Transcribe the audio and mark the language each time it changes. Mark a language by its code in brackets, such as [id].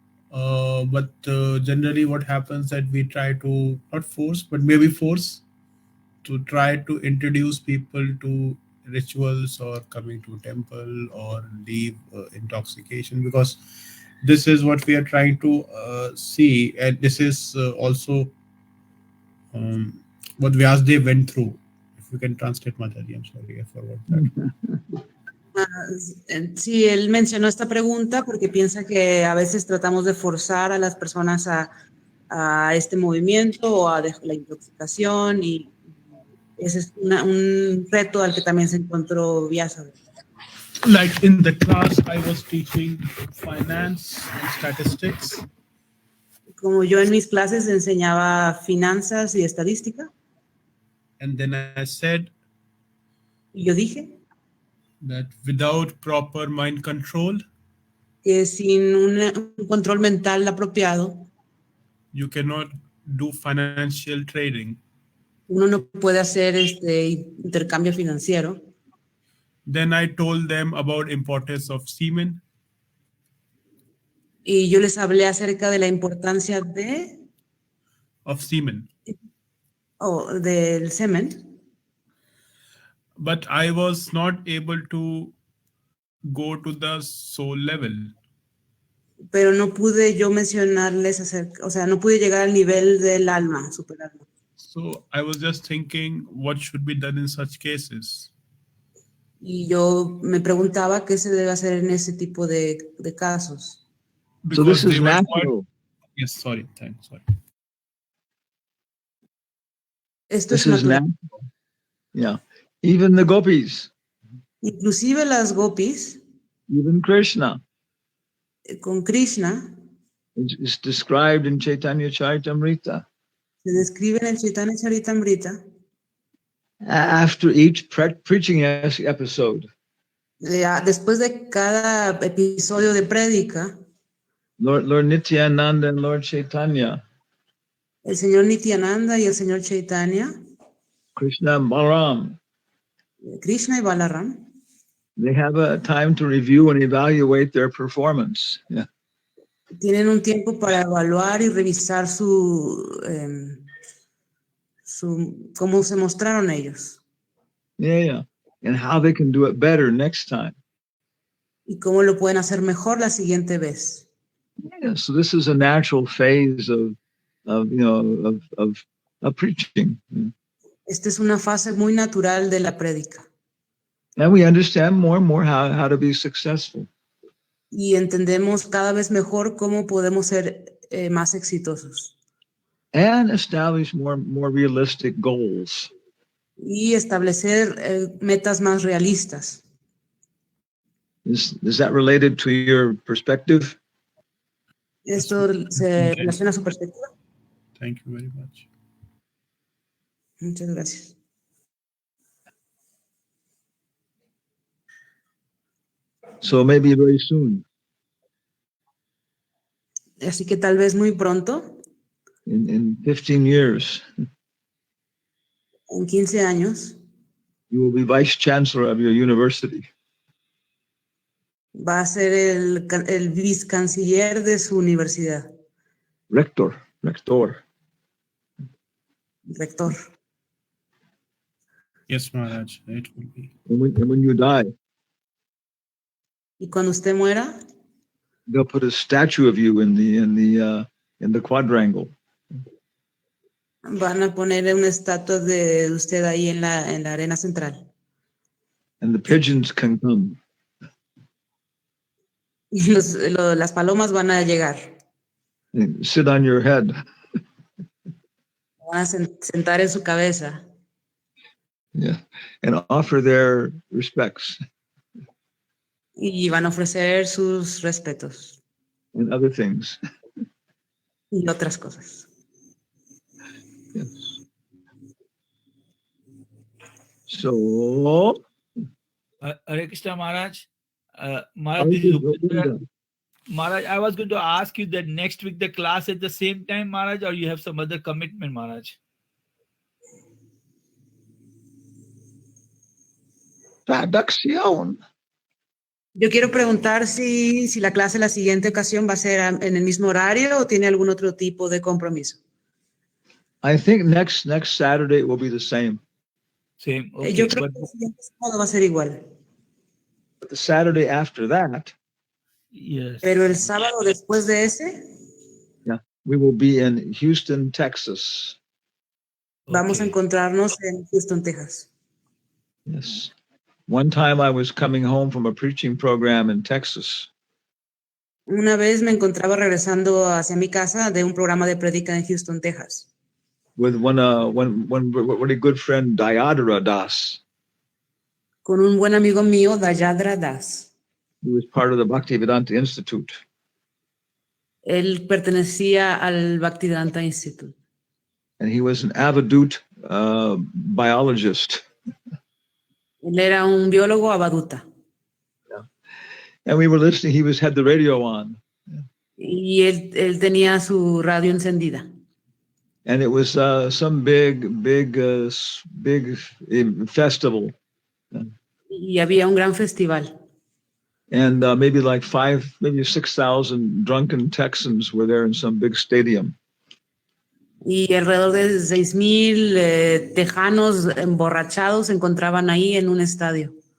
[en] But generally, what happens that we try to not force, but maybe force to try to introduce people to rituals or coming to temple or leave intoxication, because this is what we are trying to see, and this is also what Vyasdev went through. If you can translate, Mataji, I'm sorry, I forgot that. [es] Sí, él mencionó esta pregunta porque piensa que a veces tratamos de forzar a las personas a este movimiento o a la intoxicación, y ese es un reto al que también se encontró Vyasa. [en] Like in the class, I was teaching finance and statistics. [es] Como yo en mis clases enseñaba finanzas y estadística. [en] And then I said [es] Y yo dije [en] that without proper mind control, [es] que sin un control mental apropiado, [en] you cannot do financial trading. [es] uno no puede hacer intercambio financiero. [en] Then I told them about importance of semen. [es] Y yo les hablé acerca de la importancia [en] Of semen. [es] Del semen. [en] But I was not able to go to the soul level. [es] Pero no pude yo mencionarles no pude llegar al nivel del alma, superarlo. [en] So I was just thinking what should be done in such cases. Y yo me preguntaba qué se debe hacer en ese tipo de casos. So this is natural. Yes, sorry, thanks. Sorry. [es] Esto es natural. [en] Yeah. Even the gopis. [es] Inclusive las gopis. [en] Even Krishna. [es] Con Krishna. [en] It's described in Chaitanya Charitamrita. [es] Se describe en el Chaitanya Charitamrita. [en] After each preaching episode. [es] Después de cada episodio de prédica. [en] Lord Nityananda and Lord Chaitanya. [es] El señor Nityananda y el señor Chaitanya. [en] Krishna and Balaram. [es] Krishna y Balaram. [en] They have a time to review and evaluate their performance. Yeah. [es] Tienen un tiempo para evaluar y revisar cómo se mostraron ellos. [en] Yeah. And how they can do it better next time. [es] Y cómo lo pueden hacer mejor la siguiente vez. [en] Yeah, so this is a natural phase of preaching. [es] Esta es una fase muy natural de la prédica. [en] And we understand more and more how to be successful. [es] Y entendemos cada vez mejor cómo podemos ser más exitosos. [en] And establish more realistic goals. [es] Y establecer metas más realistas. [en] Is that related to your perspective? [es] ¿Esto se relaciona a su perspectiva? [en] Thank you very much. [es] Muchas gracias. [en] So maybe very soon. [es] Así que tal vez muy pronto, [en] In 15 years, [es] en 15 años, [en] you will be vice chancellor of your university. [es] va a ser el vicecanciller de su universidad. [en] Rector. [es] Rector. [en] Yes, Maharaj, it will be. And when you die, [es] Y cuando usted muera, [en] they'll put a statue of you in the quadrangle. [es] van a poner una estatua de usted ahí en la arena central. [en] And the pigeons can come. [es] Y las palomas van a llegar. [en] And sit on your head. [es] Van a sentar en su cabeza. [en] Yeah. And offer their respects. [es] Y van a ofrecer sus respetos. [en] And other things. [es] Y otras cosas. [en] Yes. So, Hare Krishna Maharaj. Maharaj, this is Upendra. Maharaj, I was going to ask you that next week the class at the same time, Maharaj, or you have some other commitment, Maharaj? [es] traducción. Yo quiero preguntar si la clase la siguiente ocasión va a ser en el mismo horario o tiene algún otro tipo de compromiso. [en] I think next Saturday will be the same. Same. Okay. [es] Yo creo que el siguiente sábado va a ser igual. [en] But the Saturday after that, yes. [es] Pero el sábado después de ese, [en] yeah, we will be in Houston, Texas. [es] Vamos a encontrarnos en Houston, Texas. [en] Yes. One time I was coming home from a preaching program in Texas. [es] Una vez me encontraba regresando hacia mi casa de un programa de prédica en Houston, Texas. [en] With one really good friend, Dayadara Das. [es] Con un buen amigo mío, Dayadra Das. [en] He was part of the Bhaktivedanta Institute. [es] Él pertenecía al Bhaktivedanta Institute. [en] And he was an avadut biologist. [es] Él era un biólogo abaduta. [en] Yeah. And we were listening, he had the radio on. [es] Y él tenía su radio encendida. [en] And it was some big festival. [es] Y había un gran festival. [en] And maybe 6,000 drunken Texans were there in some big stadium. [es] Y alrededor de 6,000 tejanos emborrachados se encontraban ahí en un estadio.